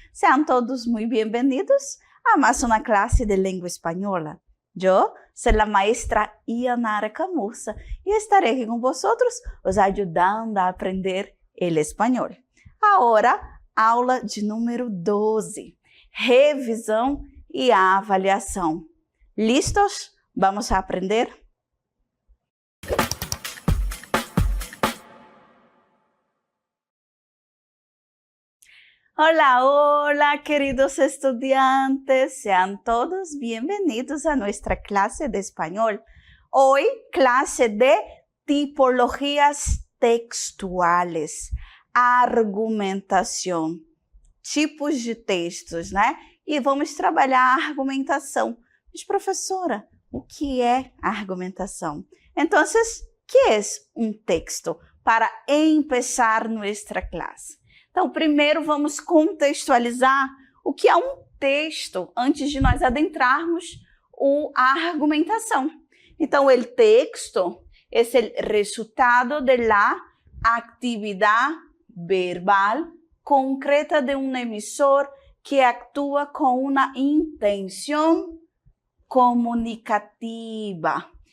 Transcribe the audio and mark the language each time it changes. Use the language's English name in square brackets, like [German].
[Spanish] Sean todos muy bienvenidos a más una clase de lengua española. Yo soy la maestra Ianara Camussa y estaré aquí con vosotros os ayudando a aprender el español. Ahora, [Portuguese] aula de número 12, revisão e avaliação. [Spanish] ¿Listos? Vamos a aprender? Hola, hola, queridos estudiantes. Sean todos bienvenidos a nuestra clase de español. Hoy, clase de tipologías textuales, argumentação, tipos de textos, né? [Portuguese] E vamos trabalhar a argumentação. Mas, professora, o que é argumentação? Então, [Spanish] ¿qué es un texto? Para empezar nuestra clase. [Portuguese] Então, primeiro vamos contextualizar o que é um texto antes de nós adentrarmos a argumentação. Então, o texto é o resultado da atividade verbal concreta de um emissor que atua com uma intenção comunicativa.